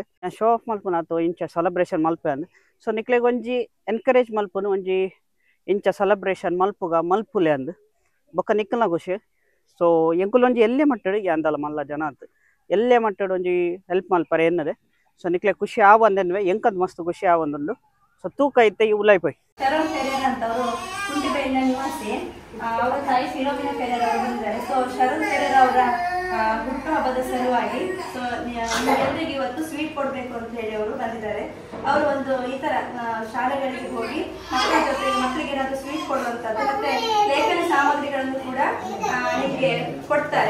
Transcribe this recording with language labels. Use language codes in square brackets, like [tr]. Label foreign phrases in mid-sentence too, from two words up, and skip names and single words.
[tcy] ನಾನು [en] show off [tcy] ಮಲ್ಪುನ ಅಥವಾ ಇಂಚ ಸೆಲೆಬ್ರೇಷನ್ ಮಲ್ಪೆ ಅಂದ್. ಸೊ ನಿಕ್ಲೆಗ್ ಒಂಜಿ ಎನ್ಕರೇಜ್ ಮಲ್ಪುನು ಒಂಜಿ ಇಂಚ ಸೆಲೆಬ್ರೇಷನ್ ಮಲ್ಪುಗ ಮಲ್ಪುಲೆ ಅಂದ್ ಬೊಕ್ಕ ನಿಕ್ಕಲ ಖುಷಿ. ಸೊ ಎಂಕುಲ್ ಒಂಜಿ ಎಲ್ಲೇ ಮಟ್ಟಡು ಯಾಂದಲ ಮಲ್ಲ ಜನ ಅಂತ ಎಲ್ಲೇ ಮಟ್ಟಡು ಒಂಜಿ ಹೆಲ್ಪ್ ಮಲ್ಪರೆ ಎನ್ನದೆ. ಸೊ ನಿಕ್ಲೆಗ್ ಖುಷಿ ಆವಂದನ್ವೆ ಎಂಕದ್ ಮಸ್ತ್ ಖುಷಿ ಆವಂದುಂಡು. ಸೊ ತೂಕ ಐತೆ ಉಲಾಯ್ ಪೋಯ್ [kn] ಶರಣ್ ಪೆರೇರ ಅಂತವರು ಕುಂಟಿಬೆಳ್ಳಿನ ನಿವಾಸಿ. ಅವರ ತಾಯಿ ಫಿಲೋಮಿನಾ ಪೆರೇರ ಅವರು ಬಂದಿದ್ದಾರೆ. ಸೊ ಶರಣ್ ಪೆರೇರ ಅವರ ಹುಟ್ಟುಹಬ್ಬದ ಸಲುವಾಗಿ ಸೊ ಎಲ್ಲರಿಗೆ ಇವತ್ತು ಸ್ವೀಟ್ ಕೊಡಬೇಕು ಅಂತ ಹೇಳಿ ಅವರು ಬಂದಿದ್ದಾರೆ. ಅವರು ಒಂದು ಈ ತರ ಶಾಲೆಗಳಿಗೆ ಹೋಗಿ ಮಕ್ಕಳ ಜೊತೆಗೆ ಮಕ್ಕಳಿಗೆ ಏನಾದರೂ ಸ್ವೀಟ್ ಕೊಡುವಂಥದ್ದು ಮತ್ತೆ ಲೇಖನ ಸಾಮಗ್ರಿಗಳನ್ನು ಕೂಡ ನಿಮಗೆ ಕೊಡ್ತಾರೆ.